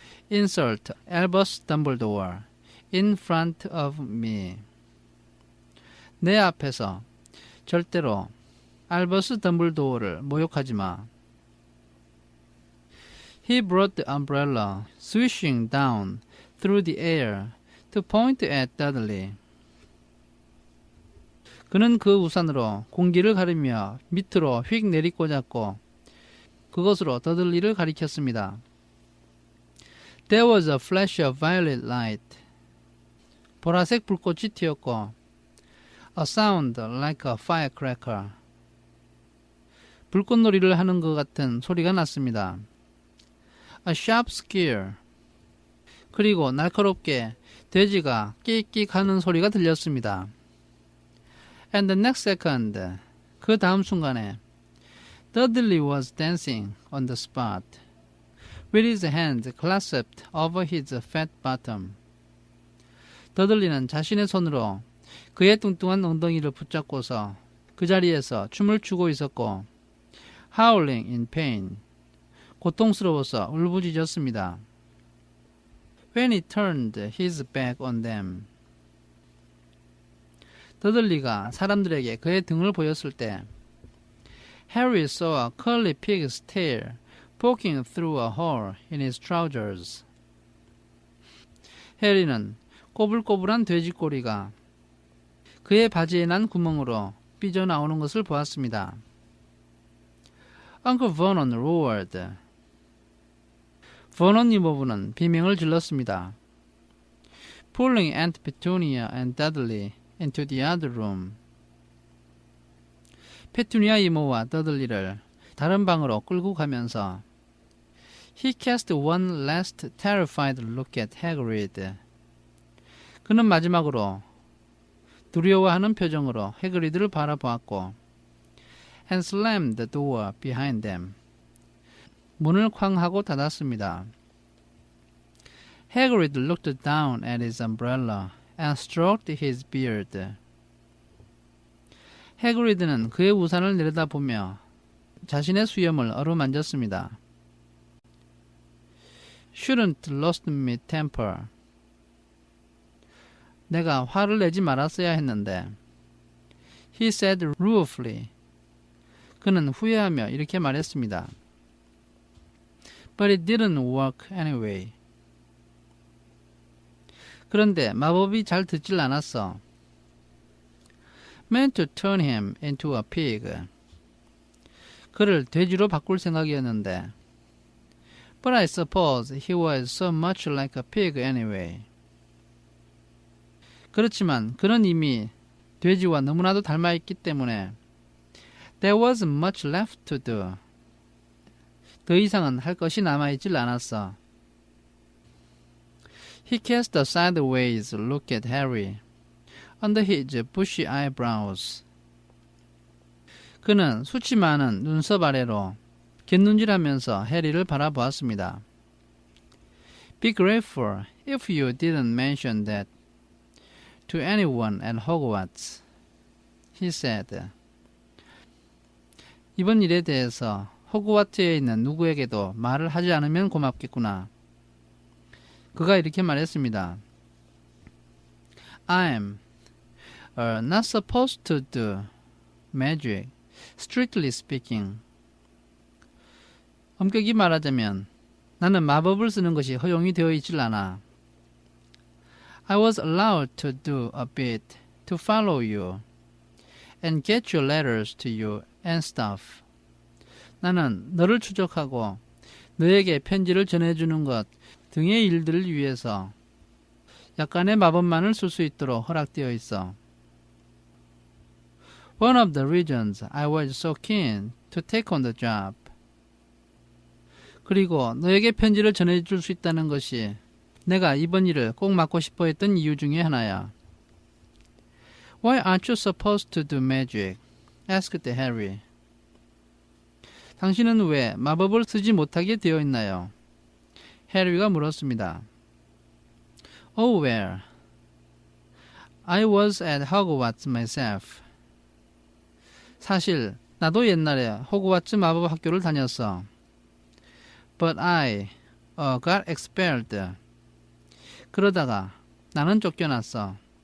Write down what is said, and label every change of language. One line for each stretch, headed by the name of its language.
English: Insult Albus Dumbledore in front of me.
Korean: 내 앞에서 절대로 알버스 덤블도어를 모욕하지 마.
English: He brought the umbrella swishing down through the air to point at Dudley.
Korean: 그는 그 우산으로 공기를 가르며 밑으로 휙 내리꽂았고 그것으로 더들리를 가리켰습니다.
English: There was a flash of violet light.
Korean: 보라색 불꽃이 튀었고
English: A sound like a firecracker.
Korean: 불꽃놀이를 하는 것 같은 소리가 났습니다.
English: A sharp squeal.
Korean: 그리고 날카롭게 돼지가 끽끽 하는 소리가 들렸습니다.
English: And the next second,
Korean: 그 다음 순간에
English: Dudley was dancing on the spot, with his hands clasped over his fat bottom.
Korean: 더들리는 자신의 손으로 그의 뚱뚱한 엉덩이를 붙잡고서 그 자리에서 춤을 추고 있었고,
English: howling in pain,
Korean: 고통스러워서 울부짖었습니다.
English: When he turned his back on them.
Korean: 더들리가 사람들에게 그의 등을 보였을 때
English: Harry saw a curly pig's tail poking through a hole in his trousers.
Korean: 해리는 꼬불꼬불한 돼지 꼬리가 그의 바지에 난 구멍으로 삐져나오는 것을 보았습니다.
English: Uncle Vernon roared.
Korean: 버넌 이모부는 비명을 질렀습니다.
English: Pulling Aunt Petunia and Dudley into the other room.
Korean: 페투니아 이모와 더들리를 다른 방으로 끌고 가면서
English: He cast one last terrified look at Hagrid.
Korean: 그는 마지막으로 두려워하는 표정으로 해그리드를 바라보았고
English: and slammed the door behind them.
Korean: 문을 쾅 하고 닫았습니다.
English: Hagrid looked down at his umbrella and stroked his beard.
Korean: 해그리드는 그의 우산을 내려다보며 자신의 수염을 어루만졌습니다.
English: Shouldn't lost me temper.
Korean: 내가 화를 내지 말았어야 했는데.
English: He said ruefully.
Korean: 그는 후회하며 이렇게 말했습니다.
English: But it didn't work anyway.
Korean: 그런데 마법이 잘 듣질 않았어.
English: Meant to turn him into a pig.
Korean: 그를 돼지로 바꿀 생각이었는데.
English: But I suppose he was so much like a pig anyway.
Korean: 그렇지만 그는 이미 돼지와 너무나도 닮아있기 때문에
English: There wasn't much left to do.
Korean: 더 이상은 할 것이 남아있질 않았어.
English: He cast a sideways look at Harry under his bushy eyebrows.
Korean: 그는 수치 많은 눈썹 아래로 갯눈질하면서 해리를 바라보았습니다.
English: Be grateful if you didn't mention that to anyone at Hogwarts, he said.
Korean: 이번 일에 대해서 호그와트에 있는 누구에게도 말을 하지 않으면 고맙겠구나. 그가 이렇게 말했습니다.
English: I'm not supposed to do magic, strictly speaking.
Korean: 엄격히 말하자면 나는 마법을 쓰는 것이 허용이 되어 있질 않아.
English: I was allowed to do a bit to follow you and get your letters to you and stuff.
Korean: 나는 너를 추적하고 너에게 편지를 전해주는 것 등의 일들을 위해서 약간의 마법만을 쓸 수 있도록 허락되어 있어.
English: One of the reasons I was so keen to take on the job.
Korean: 그리고 너에게 편지를 전해줄 수 있다는 것이 내가 이번 일을 꼭 맡고 싶어 했던 이유 중에 하나야.
English: Why aren't you supposed to do magic? asked Harry.
Korean: 당신은 왜 마법을 쓰지 못하게 되어 있나요? 해리가 물었습니다.
English: Oh well, I was at Hogwarts myself.
Korean: 사실 나도 옛날에 호그와트 마법 학교를 다녔어.
English: But I got expelled.
Korean: 그러다가 나는 쫓겨났어.